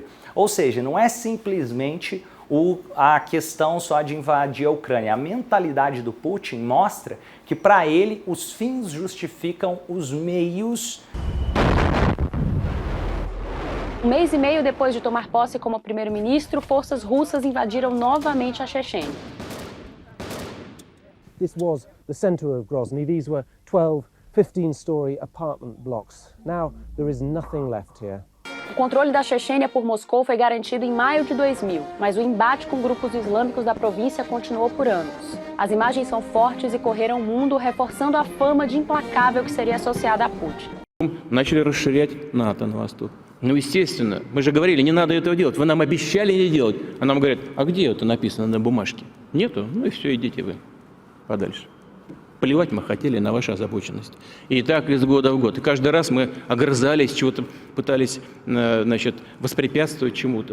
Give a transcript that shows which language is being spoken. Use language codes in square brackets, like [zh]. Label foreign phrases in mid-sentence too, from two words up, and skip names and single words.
[pt] Ou seja, não é simplesmente a questão só de invadir a Ucrânia. A mentalidade do Putin mostra que para ele os fins justificam os meios. Um mês e meio depois de tomar posse como primeiro-ministro, forças russas invadiram novamente a Chechênia. [en] This was the center of Grozny. These were 12, 15-story apartment blocks. Now there is nothing left here. [pt] O controle da Chechênia por Moscou foi garantido em maio de 2000, mas o embate com grupos islâmicos da província continuou por anos. As imagens são fortes e correram o mundo, reforçando a fama de implacável que seria associada a Putin. [ru] Начали расширять НАТО на восток. Ну, естественно, мы же говорили, не надо этого делать. Вы нам обещали не делать. А нам говорят, а где это написано на бумажке? Нету? Ну и все, идите вы подальше. Плевать мы хотели на вашу озабоченность. И так из года в год. И каждый раз мы огрызались, чего-то пытались, значит, воспрепятствовать чему-то.